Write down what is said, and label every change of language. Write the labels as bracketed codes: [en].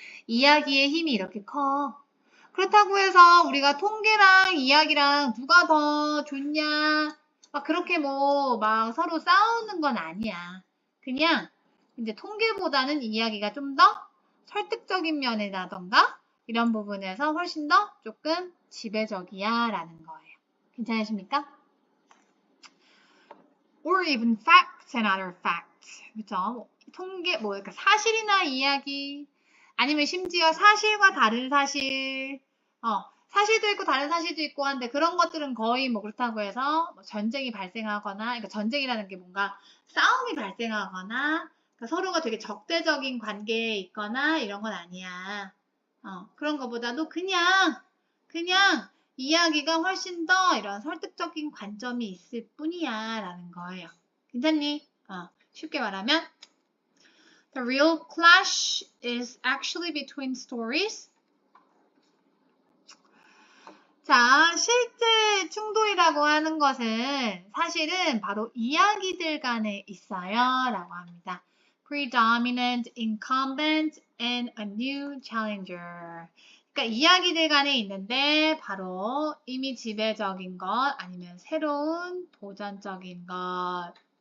[ko] 이야기의 힘이 이렇게 커. 그렇다고 해서 우리가 통계랑 이야기랑 누가 더 좋냐, 막 그렇게 뭐 막 서로 싸우는 건 아니야. 그냥 이제 통계보다는 이야기가 좀 더 설득적인 면이라던가 이런 부분에서 훨씬 더 조금 지배적이야 라는 거예요. 괜찮으십니까? [en] Or even facts and other facts. [ko] 그죠? 통계, 그러니까 사실이나 이야기, 아니면 심지어 사실과 다른 사실, 사실도 있고 다른 사실도 있고 한데 그런 것들은 거의 뭐 그렇다고 해서 뭐 전쟁이 발생하거나, 그러니까 전쟁이라는 게 뭔가 싸움이 발생하거나, 그러니까 서로가 되게 적대적인 관계에 있거나 이런 건 아니야. 그런 것보다도 그냥 이야기가 훨씬 더 이런 설득적인 관점이 있을 뿐이야 라는 거예요. 괜찮니? 쉽게 말하면 [en] The real clash is actually between stories. [ko] 자, 실제 충돌이라고 하는 것은 사실은 바로 이야기들 간에 있어요 라고 합니다. [en] Predominant incumbent and a new challenger. [ko] 그러니까 이야기들 간에 있는데 바로 이미 지배적인 것 아니면 새로운 도전적인 것.